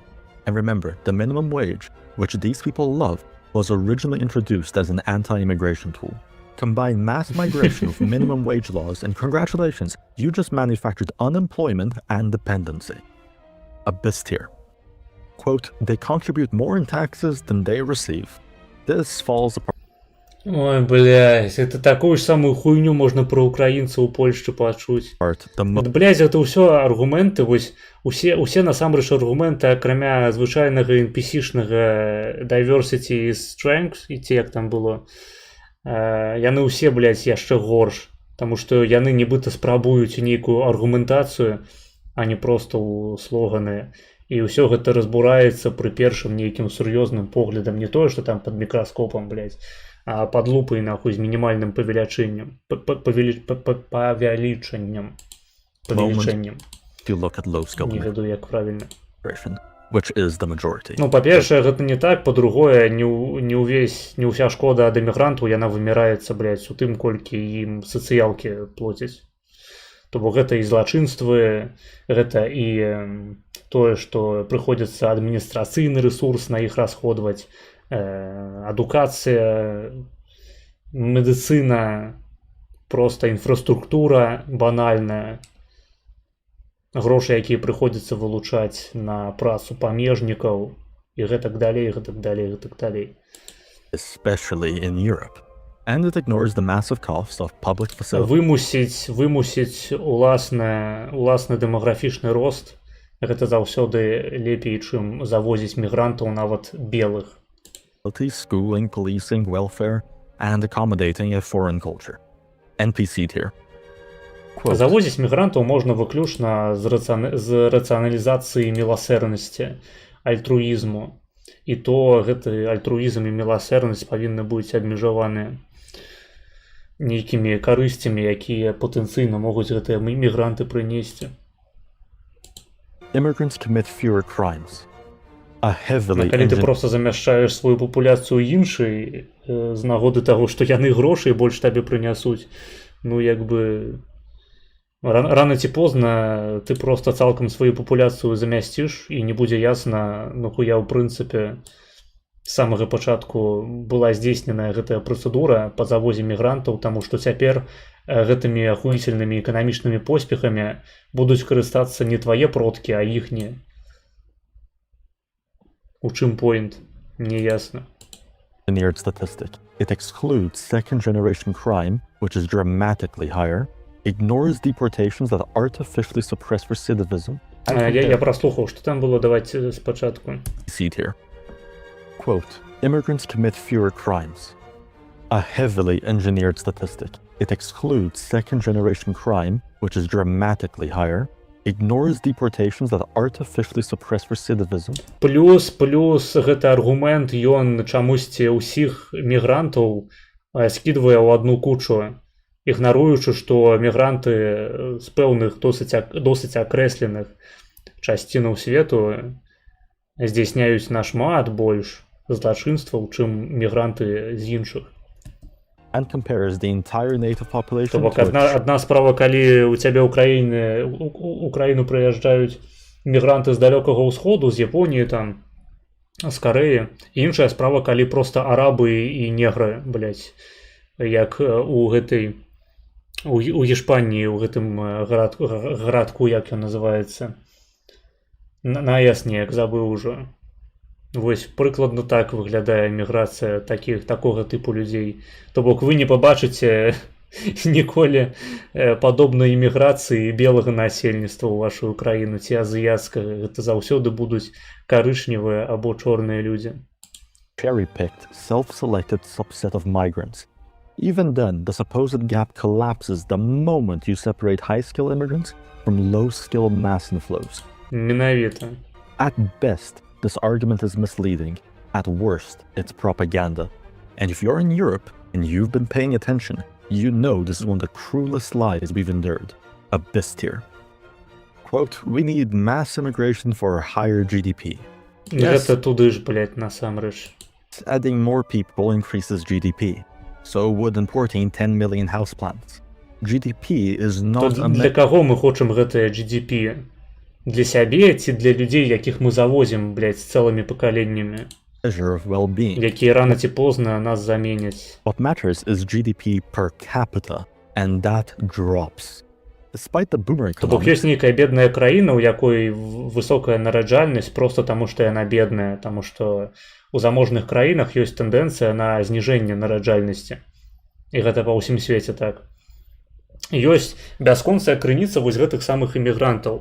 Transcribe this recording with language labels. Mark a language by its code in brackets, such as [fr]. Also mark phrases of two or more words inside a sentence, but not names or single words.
[en] And remember, the minimum wage, which these people love, was originally introduced as an anti-immigration tool. Combine mass migration with minimum wage laws, and congratulations, you just manufactured unemployment and dependency. Abyss tier. Quote, they contribute more in taxes than they receive. This falls apart. [be] Ой, блядь, [ru] это такую ж самую хуйню [be] можна пра украінцаў у Польшчы пачуць. [en] The mo- [be] Вот, блядь, гэта ўсё аргументы, вось усе насамрэч аргументы, акрамя звычайнага NPC-шнага [en] diversity is strength, [be] і ці як там было, яны ўсе, блядь, яшчэ горш, таму што яны нібыта спрабуюць нейкую аргументацыю, а не проста ў слоганы. І ўсё гэта разбураецца пры першым нейкім сур'ёзным поглядам, не тое, што там пад мікраскопам, блядь, а пад лупай, нахуй, з мінімальным павелічэннем. Павелічэннем. [en] if you look at low-skilled [be] Не ведаю, як правільна. [en] immigration, which is the majority. [be] Ну, па-першае, гэта не так, па-другое, не ўся шкода ад эмігрантаў, яна выміраецца, блядь, у тым, колькі ім сацыялкі плоцяць. То бок гэта і злачынствы, гэта і тое, што прыходзіцца адміністрацыйны рэсурс на іх расходваць, адукацыя, медыцына, проста інфраструктура банальная, грошы, якія прыходзіцца вылучаць на працу памежнікаў і гэтак далей, гэтак далей, гэтак далей. [en] especially in Europe. And it ignores the massive costs of public facilities. [be] Вымусіць уласны дэмаграфічны рост, гэта заўсёды лепей, чым завозіць мігрантаў, нават белых. [en] Schooling, policing, welfare, and accommodating a foreign culture. NPC tier. Quote, [be] Завозіць мігрантаў можна выключна з рацыяналізацыі міласэрнасці, альтруізму. І то гэты альтруізм і міласэрнасць павінны быць абмежаваныя нейкімі карысцямі, якія патэнцыйна могуць гэтыя мігранты прынесці. [en] Immigrants commit fewer crimes. A heavily [be] Калі ты просто замяшчаеш сваю папуляцыю іншай з нагоды таго, што яны грошай больш табе прынясуць, ну як бы рана ці позна ты просто цалкам сваю папуляцыю замясціш і не будзе ясна, нахуя ў прынцыпе з самага пачатку была здзейсненая гэтая працэдура па завозе мігрантаў, таму што цяпер гэтымі ахуіцельнымі эканамічнымі поспехамі будуць карыстацца не твае продкі, а іхнія. У чым поінт? Не ясна. [en] engineered statistic. It excludes second-generation crime, which is dramatically higher, ignores deportations that artificially suppress recidivism. [be] Я праслухаў, што там было, давайте спачатку. [en] See here. Quote, immigrants commit fewer crimes. A heavily engineered statistic. It excludes second-generation crime, which is dramatically higher, ignores deportations that artificially suppress recidivism. [be] Плюс гэты аргумент, ён чамусьці ўсіх мігрантаў скідвае ў адну кучу, ігнаруючы, што мігранты з пэўных досыць акрэсленых часцінаў свету здзяйсняюць нашмат больш злачынстваў, чым мігранты з іншых. [en] And compares the entire native population [be] То бок адна справа, калі у цябе ў краіну прыязджаюць мігранты з далёкага ўсходу, з Японіі, там, з Карэі. Іншая справа, калі проста арабы і негры, блядь, як у Іспаніі, у гэтым гарадку, як ён называецца. Наяс неяк забыў ужо. Вось прыкладна так выглядае міграцыя такога тыпу людзей. То бок вы не пабачыце ніколі падобнай іміграцыі белага насельніцтва ў вашу краіну ці азіяцкага. Гэта заўсёды будуць карычневыя або чорныя людзі. [en] Cherry-picked, self-selected subset of migrants. Even then, the supposed gap collapses the moment you separate high-skill immigrants from low-skill mass inflows. [be] Менавіта. [en] At best, this argument is misleading. At worst, it's propaganda. And if you're in Europe and you've been paying attention, you know this is one of the cruelest lies we've endured. Abyss tier. Quote, we need mass immigration for higher GDP. [be] Гэта туды ж, блядь, насамрэч. [en] Adding more people increases GDP. So would importing 10 million houseplants. GDP is not [be] То для каго мы хочам гэтае GDP? Для сябе ці для людзей, якіх мы завозім, блядь, з цэлымі пакаленнямі, [en] measure of well-being. [be] якія рана ці позна нас заменяць. [en] What matters is GDP per capita, and that drops. Despite the boomer [be] То бок [en] economics, [be] ёсць нейкая бедная краіна, у якой высокая нараджальнасць проста таму, што яна бедная, таму што у заможных краінах ёсць тэндэнцыя на зніжэнне нараджальнасці. І гэта па ўсім свеце так. Ёсць бясконцая крыніца вось гэтых самых імігрантаў.